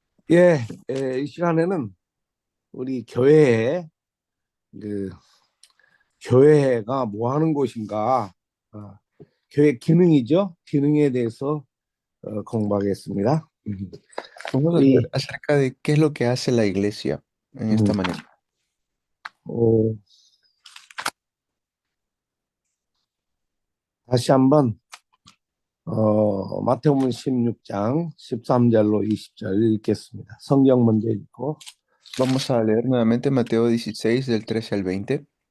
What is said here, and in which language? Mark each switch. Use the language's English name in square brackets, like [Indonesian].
[Korean] 예, 이 시간에는 우리 교회에 그 교회가 뭐 하는 곳인가, 아, 교회 기능이죠. 기능에 대해서 공부하겠습니다. [Spanish] Vamos a ver [Korean] 우리 [Spanish] acerca de qué es lo que hace la iglesia en 음, esta manera. [Korean] 어, 다시 한번 마태복음 16장 13절로 20절 읽겠습니다. 성경 먼저 읽고 [Spanish] Vamos a leer nuevamente Mateo 16 del 13 al 20.